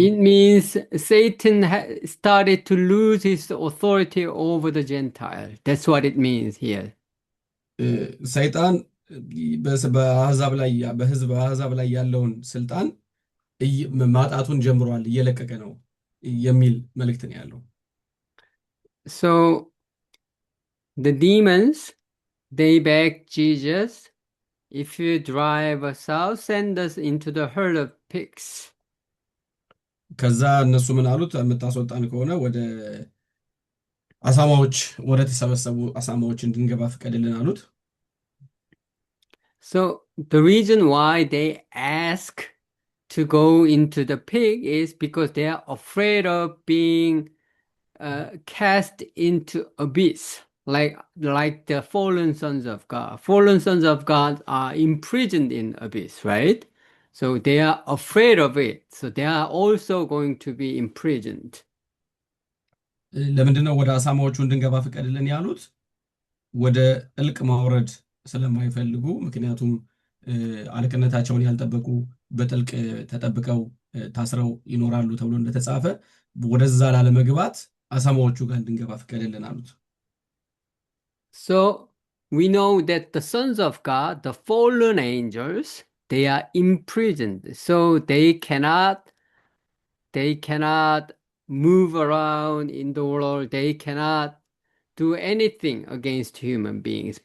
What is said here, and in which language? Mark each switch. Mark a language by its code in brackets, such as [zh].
[en] It means Satan started to lose his authority over the Gentile. That's what it means here. [am] ሰይጣን በአሕዛብ ላይ በአሕዛብ ላይ ያለውን ስልጣን ማጣቱን ጀምሯል፣ እየለቀቀ ነው የሚል መልእክት ነው ያለው። [en] So the demons, they begged Jesus, if you drive us out, send us into the herd of pigs. [am] ከዛ እነሱ ምን አሉት? የምታስወጣን ከሆነ ወደ አሳማዎች ወደ ተሰበሰቡ አሳማዎች እንድንገባ ፍቀድልን አሉት። [en] So the reason why they ask to go into the pig is because they are afraid of being cast into abyss, like the fallen sons of God. Fallen sons of God are imprisoned in abyss, right? So they are afraid of it. So they are also going to be imprisoned. [am] ለምንድን ነው ወደ አሳማዎቹ እንድንገባ ፍቀድልን ያሉት? ወደ ጥልቅ ማውረድ ስለማይፈልጉ፣ ምክንያቱም አለቅነታቸውን ያልጠበቁ በጥልቅ ተጠብቀው ታስረው ይኖራሉ ተብሎ እንደተጻፈ ወደዛ ላለመግባት አሳማዎቹ ጋር እንድንገባ ፍቀድልን አሉት። [en] So we know that the sons of God, the fallen angels, they are imprisoned. So they cannot move around in the world. They cannot do anything against human beings.